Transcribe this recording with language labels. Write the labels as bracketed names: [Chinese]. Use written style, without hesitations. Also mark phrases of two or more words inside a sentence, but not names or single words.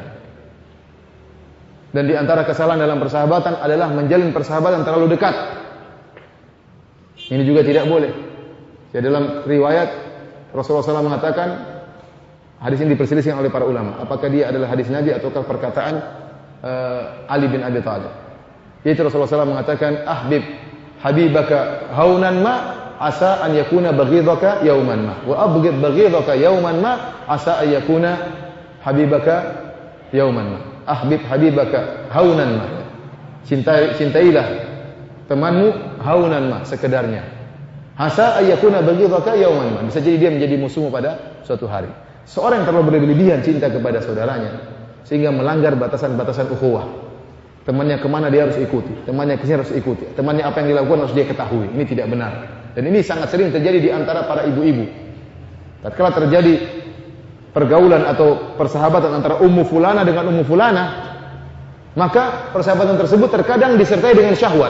[Indonesian] Dan di antara kesalahan dalam persahabatan adalah menjalin persahabatan terlalu dekat. Ini juga tidak boleh. Ya, dalam riwayat Rasulullah SAW mengatakan, hadis ini diperselisihkan oleh para ulama. Apakah dia adalah hadis Nabi ataukah perkataan Ali bin Abi Thalib? Yaitu Rasulullah SAW mengatakan, [Arabic] أحبب حبيبك هونا ما عسى أن يكون بغيضك يوما ما وأبغض بغيضك يوما ما عسى أن يكون حبيبك يوما ما. أحبب حبيبك هونا ما. [Indonesian] Cintailah temanmu [Arabic] هونا ما, sekedarnya. عسى أن يكون بغيضك يوما ما. [Indonesian] Bisa jadi dia menjadi musuhmu pada suatu hari. Seorang yang terlalu berlebihan cinta kepada saudaranya sehingga melanggar batasan-batasan ukhuwah. Temannya kemana dia harus ikuti, temannya kesini harus ikuti, temannya apa yang dilakukan harus dia ketahui. Ini tidak benar. Dan ini sangat sering terjadi di antara para ibu-ibu. Tatkala terjadi pergaulan atau persahabatan antara [Arabic] أم فلانة [Indonesian] dengan [Arabic] أم فلانة, [Indonesian] maka persahabatan tersebut terkadang disertai dengan syahwat.